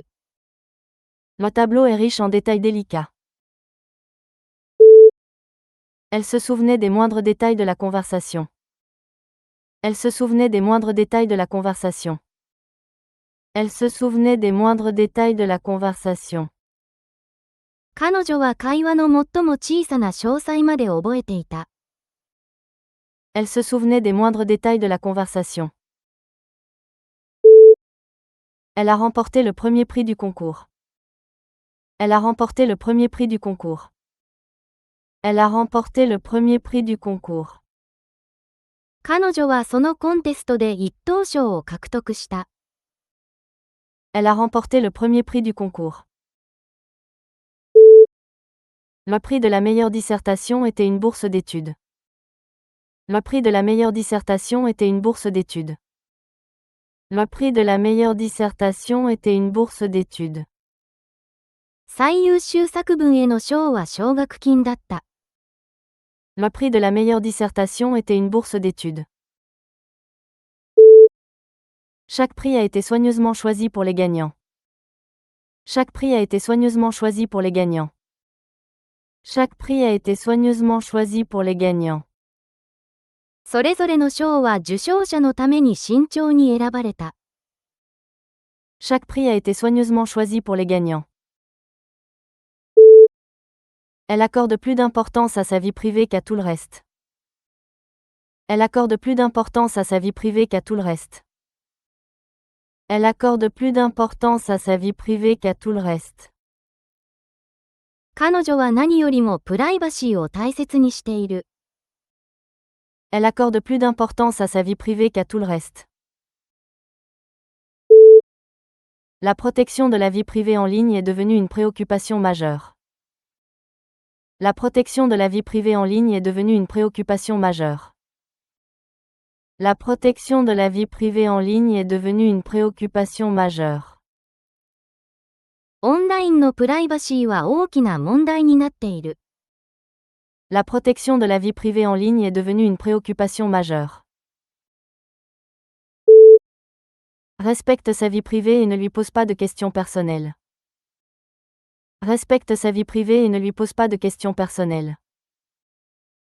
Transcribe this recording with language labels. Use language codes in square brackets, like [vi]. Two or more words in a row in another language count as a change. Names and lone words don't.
[fr] Le tableau est riche en détails délicats. Elle se souvenait des moindres détails de la conversation. Elle se souvenait des moindres détails de la conversation. Elle se souvenait des moindres détails de la conversation. [ja] 彼女は会話の最も小さな詳細まで覚えていた。 [fr] Elle se souvenait des moindres détails de la conversation. Elle a remporté le premier prix du concours. Elle a remporté le premier prix du concours. Elle a remporté le premier prix du concours. [ja] 彼女はそのコンテストで一等賞を獲得した。 [fr] Elle a remporté le premier prix du concours. Le prix de la meilleure dissertation était une bourse d'études. Le prix de la meilleure dissertation était une bourse d'études. Le prix de la meilleure dissertation était une bourse d'études. [ja] 最優秀作文への賞は奨学金だった。 [fr] Le prix de la meilleure dissertation était une bourse d'études. Chaque prix a été soigneusement choisi pour les gagnants. Chaque prix a été soigneusement choisi pour les gagnants. Chaque prix a été soigneusement choisi pour les gagnants. [ja] それぞれの賞は受賞者のために慎重に選ばれた。 [fr] Chaque prix a été soigneusement choisi pour les gagnants. Elle accorde plus d'importance à sa vie privée qu'à tout le reste. Elle accorde plus d'importance à sa vie privée qu'à tout le reste. Elle accorde plus d'importance à sa vie privée qu'à tout le reste. [ja] 彼女は何よりもプライバシーを大切にしている。 [fr] Elle accorde plus d'importance à sa vie privée qu'à tout le reste. La protection de la vie privée en ligne est devenue une préoccupation majeure. La protection de la vie privée en ligne est devenue une préoccupation majeure. La protection de la vie privée en ligne est devenue une préoccupation majeure. [ja] オンラインのプライバシーは大きな問題になっている。 [fr] La protection de la vie privée en ligne est devenue une préoccupation majeure. Respecte sa vie privée et ne lui pose pas de questions personnelles. Respecte sa vie privée et ne lui pose pas de questions personnelles.